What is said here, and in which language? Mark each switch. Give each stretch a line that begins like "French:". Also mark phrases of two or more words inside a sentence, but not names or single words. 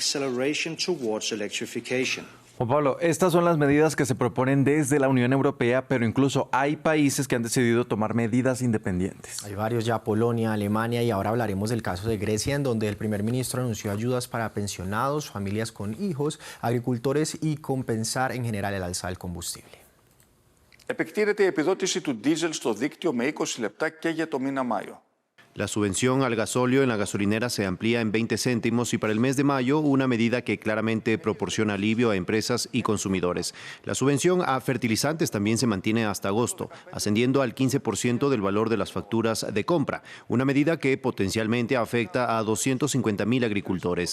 Spanish: Juan Pablo, estas son las medidas que se proponen desde la Unión Europea, pero incluso hay países que han decidido tomar medidas independientes. Hay varios ya, Polonia, Alemania, y ahora hablaremos del caso de Grecia, en donde el primer ministro anunció ayudas para pensionados, familias con hijos, agricultores y compensar en general el alza del combustible.
Greek: Επεκτείνεται η επιδότηση του ντίζελ στο δίκτυο με 20 λεπτά και για το μήνα Μάιο.
Spanish: La subvención al gasóleo en la gasolinera se amplía en 20 céntimos y para el mes de mayo una medida que claramente proporciona alivio a empresas y consumidores. La subvención a fertilizantes también se mantiene hasta agosto, ascendiendo al 15% del valor de las facturas de compra, una medida que potencialmente afecta a 250.000 agricultores.